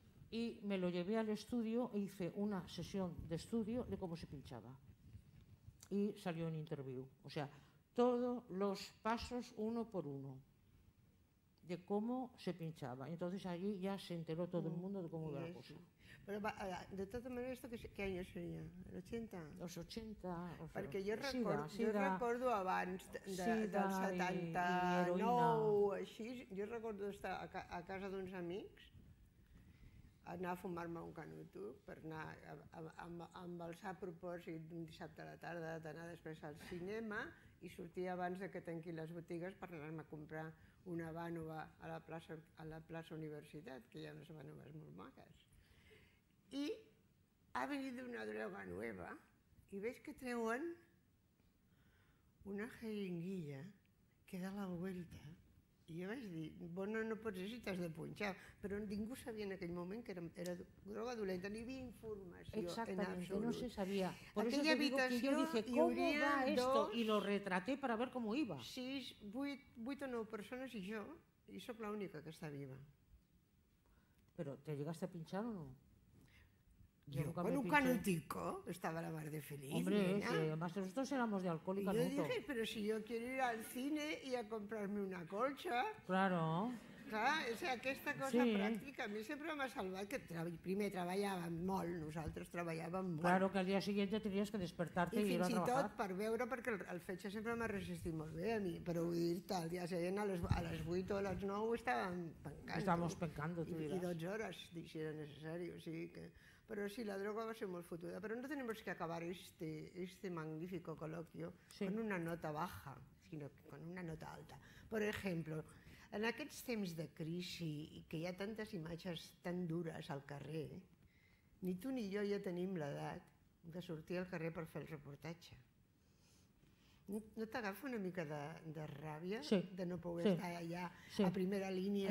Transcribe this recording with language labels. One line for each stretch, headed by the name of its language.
Spanish: Y me lo llevé al estudio e hice una sesión de estudio de cómo se pinchaba. Y salió en interview. O sea, todos los pasos uno por uno de cómo se pinchaba. Entonces allí ya se enteró todo el mundo de cómo iba la cosa. Pero de todas maneras, ¿qué año sería? ¿El 80? Los 80...
Catalan: Perquè jo recordo abans del 79, així, jo recordo estar a casa d'uns amics, anar a fumar-me un canuto per anar amb el sa propòsit d'un dissabte a la tarda d'anar després al cinema i sortir abans que tanquin les botigues per anar-me a comprar una vànova a la plaça Universitat, que hi ha unes vànoves molt maques. I ha venit una droga nueva i veig que treuen una jeringuilla
Spanish: que da la vuelta.
Catalan: I jo vaig dir, bueno, no pot ser si t'has de punxar, però ningú sabia en aquell moment que era droga dolenta, ni hi havia informació en absolut.
Spanish: Exactamente, no se sabía. Por eso te digo que yo dije, ¿cómo va esto? Y lo retraté para ver cómo iba.
Catalan: 6, 8 o 9 persones i jo, i sóc l'única que està viva.
Spanish: ¿Pero te llegaste a pinchar o no? Yo con un canutico estaba la mar de feliz. Hombre, además nosotros éramos de alcohol y canuto. Y yo dije, pero si yo quiero ir al cine y a comprarme una colcha. Claro.
Catalan: Clar, o sigui, aquesta cosa pràctica a mi sempre m'ha salvat, que primer treballàvem molt, nosaltres treballàvem molt.
Spanish: Claro, que al día siguiente tenías que despertarte y ir a trabajar.
Catalan: I fins i tot per veure, perquè el fetge sempre m'ha resistit molt bé a mi, però vull dir-te, al dia següent a les 8 o a les 9 estàvem pencant.
Spanish: Estàvamos pencando, tu dirás.
Catalan: I 12 hores, si era necessari, o sigui que...
Spanish: Pero sí, la droga va a ser muy fotuda. Pero no tenemos que acabar este magnífico coloquio con una nota baja, sino con una nota alta. Por ejemplo,
Catalan: en aquests temps de crisi i que hi ha tantes imatges tan dures al carrer, ni tu ni jo ja tenim l'edat de sortir al carrer per fer el reportatge. No t'agafa una mica de ràbia de no poder estar allà a primera línia